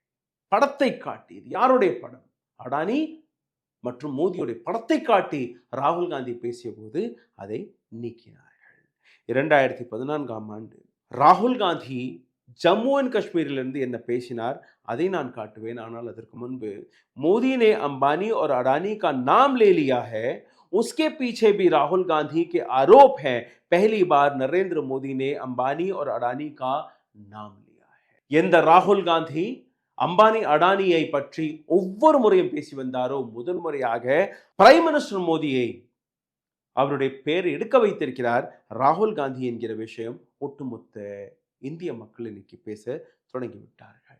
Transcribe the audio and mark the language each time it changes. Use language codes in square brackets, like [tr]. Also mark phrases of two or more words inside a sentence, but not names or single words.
[ta] படத்தை காட்டி, யாருடைய படம்? அடானி மற்றும் மோடியுடைய படத்தை காட்டி ராகுல் காந்தி பேசிய போது அதை நீக்கினார்கள். 2014ஆம் ஆண்டு ராகுல் காந்தி ஜம்மு அண்ட் காஷ்மீரிலிருந்து என்ன பேசினார் அதை நான் காட்டுவேன். ஆனால் அதற்கு முன்பு, [hi] मोदी ने अंबानी और अडानी का नाम ले लिया है, उसके पीछे भी राहुल गांधी के आरोप हैं. पहली बार नरेंद्र मोदी ने अंबानी और अडानी का नाम लिया है. [ta] எந்த ராகுல் காந்தி அம்பானி அடானியை பற்றி ஒவ்வொரு முறையும் பேசி வந்தாரோ, முதல் முறையாக [en] prime minister [ta] மோடியை அவருடைய பெயர் எடுக்க வைத்திருக்கிறார் ராகுல் காந்தி என்கிற விஷயம் ஒட்டுமொத்த இந்திய மக்கள் இன்னைக்கு பேச தொடங்கிவிட்டார்கள்.